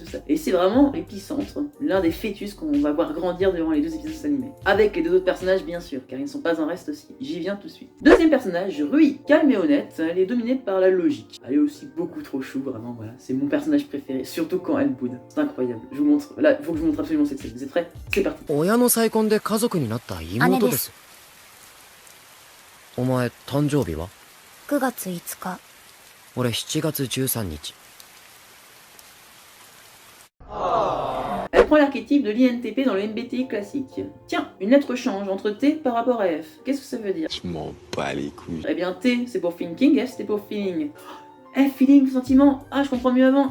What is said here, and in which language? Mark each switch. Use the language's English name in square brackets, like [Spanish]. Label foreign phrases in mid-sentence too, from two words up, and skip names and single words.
[French] Et c'est vraiment l'épicentre, l'un des fœtus qu'on va voir grandir durant les 2 épisodes animés. Avec les 2 autres personnages, bien sûr, car ils ne sont pas en reste aussi. J'y viens tout de suite. Deuxième personnage, Rui, calme et honnête, elle est dominée par la logique. Elle est aussi beaucoup trop chou, vraiment, voilà. C'est mon personnage préféré, surtout quand elle boude. C'est incroyable. Je vous montre, là, il faut que je vous montre absolument cette scène. Vous êtes prêts? C'est parti. [Japanese] 親の再婚で家族になった妹です。お前誕生日は？ 9月5日。俺7月13日。 [French] Elle prend l'archétype de l'INTP dans le MBTI classique. Tiens, une lettre change entre T par rapport à F. Qu'est-ce que ça veut dire? Je m'en bats les couilles. Eh bien, T c'est pour thinking, F c'est pour feeling. F, feeling, sentiment, ah je comprends mieux avant.